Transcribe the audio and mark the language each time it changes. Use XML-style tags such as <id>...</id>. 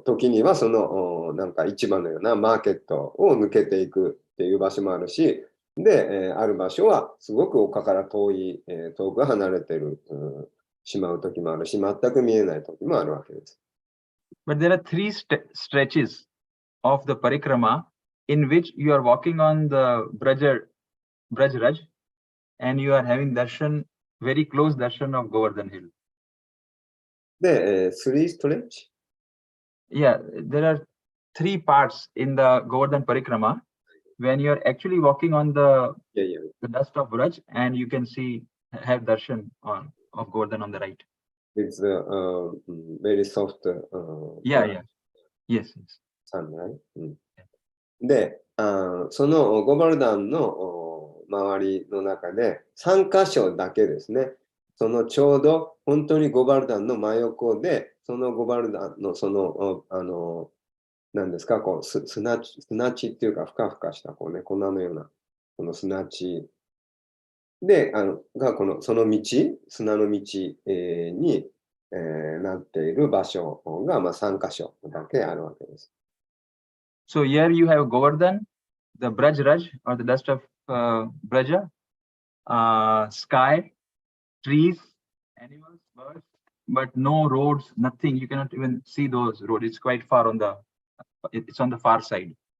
<ja>時にはそのなんか市場のようなマーケットを抜けていくっていう場所もあるし、で、ある場所はすごく丘から遠く離れてるしまう時もあるし、全く見えない時もあるわけです。</ja> <en>But there are three stretches of the parikrama in which you are walking on the Braj Raj, and you are having darshan, very close darshan of Govardhan Hill.</en> <ja>で、3ストレッチ</ja> <en>Yeah, there are 3 parts in the Govardhan Parikrama when you are actually walking on the dust of Braj, and you can have darshan of Govardhan on the right. with very soft Yeah. Yes.</en> <ja>sunlight、で、そのゴバルダンの周りの中で3箇所だけですね。そのちょうど本当にゴバルダンの真横で、そのゴバルダンのその何ですか、こう砂地っていうか、ふかふかしたこうね、粉のようなこの砂地で、その道、砂の道、に、なっている場所が、3箇所だけあるわけです。</ja> <en>So here you have Govardhan, the Braj Raj or the dust of Braja, sky, trees, animals, birds, but no roads, nothing. You cannot even see those roads. It's quite far it's on the far side.</en>